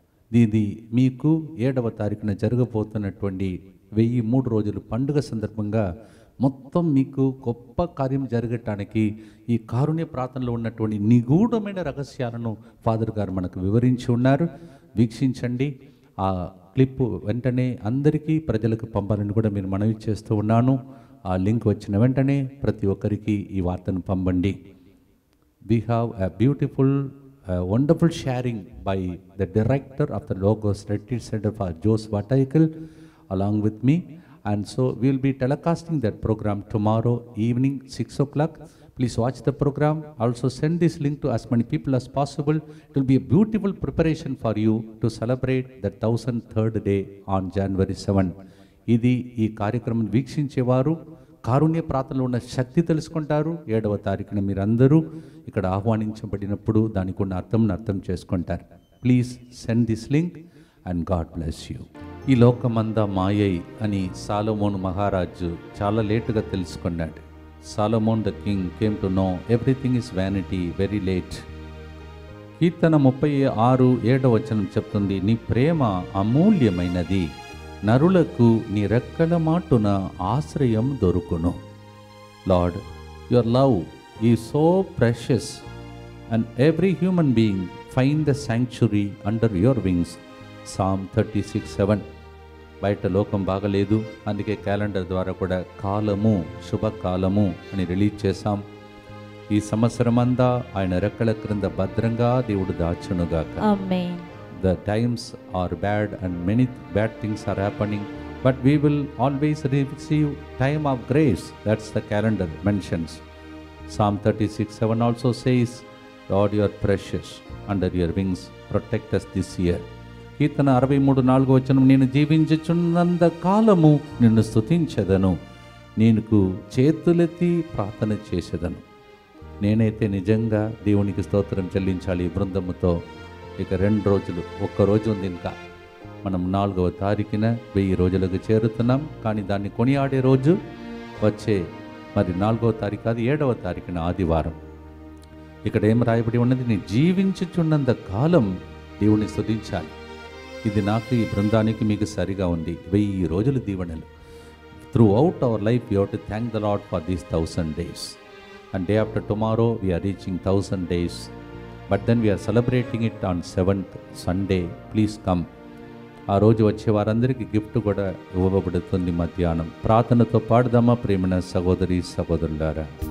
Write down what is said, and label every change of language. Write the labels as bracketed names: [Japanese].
[Telugu] ఇది మీకు 7వ తారీఖున జరగబోతున్నటువంటి 1003 రోజులు పండుగ సందర్భంగా మొత్తం మీకు గొప్ప కార్యం జరగటానికి ఈ కారుణ్య ప్రార్థనలో ఉన్నటువంటి నిగూఢమైన రహస్యాలను ఫాదర్ గారు మనకు వివరించి ఉన్నారు. వీక్షించండి. ఆ క్లిప్ వెంటనే అందరికీ ప్రజలకు పంపాలని కూడా మీరు మనవి చేస్తూ ఉన్నాను. ఆ లింక్ వచ్చిన వెంటనే ప్రతి ఒక్కరికి ఈ వార్తను పంపండి. [English] We have a beautiful, wonderful sharing by the director of the Logos Retreat Center for Jose Vataikal along with me. And so we will be telecasting that program tomorrow evening 6 o'clock. Please watch the program. Also send this link to as many people as possible. It will be a beautiful preparation for you to celebrate the 1003rd day on January 7. [Telugu] ఇది ఈ కార్యక్రమం వీక్షించేవారు కారుణ్య ప్రార్థనలో ఉన్న శక్తి తెలుసుకుంటారు. 7వ తారీఖున మీరందరూ ఇక్కడ ఆహ్వానించబడినప్పుడు దానికి ఉన్న అర్థం చేసుకుంటారు. [English] Please send this link and God bless you. [Telugu] ఈ లోకమంతా మాయై అని సాలమోన్ మహారాజు చాలా లేటుగా తెలుసుకున్నాడు. [English] Solomon the king came to know everything is vanity very late. [Telugu] కీర్తన 36:7 వచనం చెప్తుంది, నీ ప్రేమ అమూల్యమైనది, నరులకు నీ రెక్కల మాటున ఆశ్రయం దొరుకును. [English] Lord, your love is so precious and every human being find the sanctuary under your wings. Psalm 36:7. [Telugu] బయట లోకం బాగలేదు, అందుకే క్యాలెండర్ ద్వారా కూడా కాలము శుభకాలము అని రిలీజ్ చేశాం. ఈ సంవత్సరం అంతా ఆయన రెక్కల క్రింద భద్రంగా దేవుడు దాచునుగాక. ఆమేన్. [English] The times are bad and many bad things are happening, but we will always receive time of grace. That's the calendar mentions. Psalm 36:7 also says, Lord, you are precious, under your wings protect us this year. [Telugu] కీర్తన 63:4 వచనం, నేను జీవించుచున్నంత కాలము నిన్ను స్తుతించెదను, నీకు చేతులెత్తి ప్రార్థన చేసేదను. నేనైతే నిజంగా దేవునికి స్తోత్రం చెల్లించాలి ఈ బృందముతో. ఇక 2 రోజులు, ఒక్కరోజు ఉంది ఇంకా. మనం 4వ తారీఖున 1000 రోజులకు చేరుతున్నాం. కానీ దాన్ని కొనియాడే రోజు వచ్చే మరి 4వ తారీఖు కాదు, 7వ తారీఖున ఆదివారం. ఇక్కడ ఏం రాయబడి ఉన్నది, నీ జీవించుచున్నంత కాలం దేవుని స్తుతించాలి. ఇది నాకు, ఈ బృందానికి, మీకు సరిగా ఉంది. 1000 రోజులు దీవెనలు. [English] Throughout our life you have to thank the Lord for these 1000 days. And day after tomorrow we are reaching 1000 days. But then we are celebrating it on 7th Sunday. Please come. [Telugu] ఆ రోజు వచ్చే వారందరికీ gift కూడా ఇవ్వబడుతుంది మధ్యాహ్నం. ప్రార్థనతో పాడుదామా ప్రేమన సహోదరి సహోదరులారా.